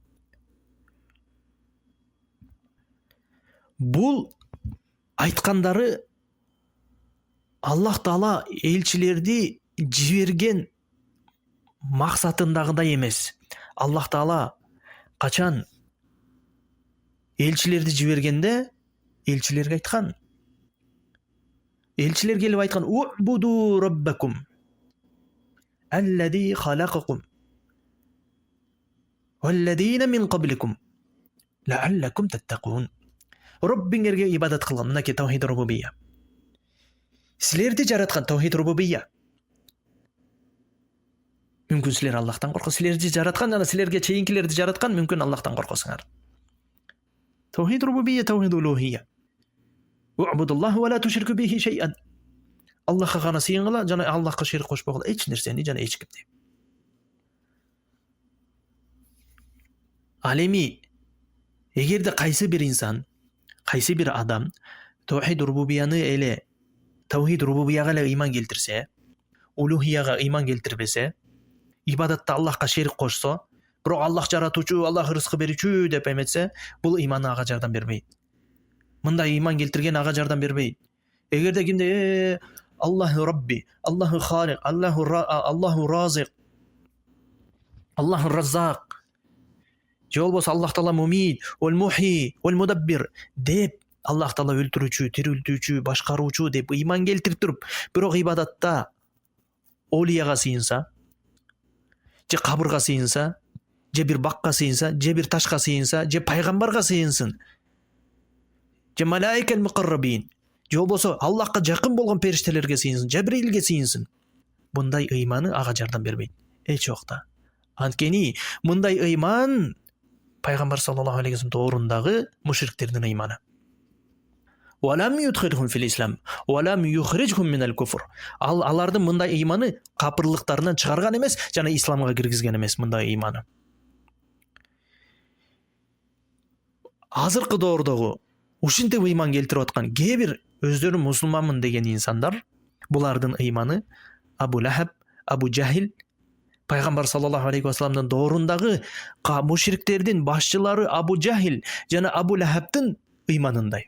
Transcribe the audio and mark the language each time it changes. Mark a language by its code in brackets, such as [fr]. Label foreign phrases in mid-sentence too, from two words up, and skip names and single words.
[ky] Бул айткандары Аллах Таала элчилерди жиберген максатындагыдай эмес. Аллах Таала качан элчилерди жибергенде элчилерге айткан. Элчилер келип айткан: [ar] "اعبدوا ربكم الذي خلقكم والذين من قبلكم لعلكم تتقون." [ky] Роббиңерге ибадат кылган, мынакей [ar] توحيد الربوبية. [ky] Силерди жараткан [ar] توحيد الربوبية. [ky] Мүмкүн силер Аллахтан коркосуңар, силерди жараткан жана силерге чейинкилерди жараткан, мүмкүн Аллахтан коркосуңар. [ar] توحيد الربوبية، توحيد الألوهية. اعبدوا الله ولا تشركوا به شيئا. [ky] Аллахка гана сыйынгыла жана Аллахка шерик кошпогула эч нерсени жана эч кимди. Ал эми эгерде кайсы бир инсан, кайсы бир адам тавхид рубубияны эле, тавхид рубубияга эле ыйман келтирсе, улухияга ыйман келтирбесе, ибадатта Аллахка шерик кошсо, бирок Аллах жаратуучу, Аллах рызкы берүүчү деп эметсе, бул ыйманы ага жардам бербейт. Мындай ыйман келтирген ага жардам бербейт. Эгерде кимде [ar] الله ربي، الله خالق، الله رازق، الله رزاق, [ky] же болбосо Аллах Таала Мумит, Вал [ar] محيي، والمدبر [ky] деп Аллах Таала өлтүрүүчү, тирилтүүчү, башкаруучу деп ыйман келтирип туруп, бирок ибадатта олияга сыйынса, же кабырга сыйынса, же бир бакка сыйынса, же бир ташка сыйынса, же пайгамбарга сыйынсын, же [ar] الملائكة المقربين, [ky] же болбосо Аллахка жакын болгон периштелерге сыйынсын, Жабрилге сыйынсын, мындай ыйманы ага жардам бербейт эч убакта. Анткени мындай ыйман пайгамбар [ar] صلى الله عليه وسلم [ky] тоорундагы мушриктердин ыйманы. [ar] ولم يدخلهم في الإسلام ولم يخرجهم من الكفر. [ky] Алардын мындай ыйманы капырлыктарынан чыгарган эмес, жана исламга киргизген эмес мындай ыйманы. Азыркы доордогу ушинтип ыйман келтирип аткан кээ бир өздөрү мусулманмын деген инсандар, булардын ыйманы Абу Лахаб, Абу Жахил, пайгамбар [ar] صلى الله عليه وسلم [ky] доорундагы мушриктердин башчылары Абу Жахил жана Абу Лахабтын ыйманындай.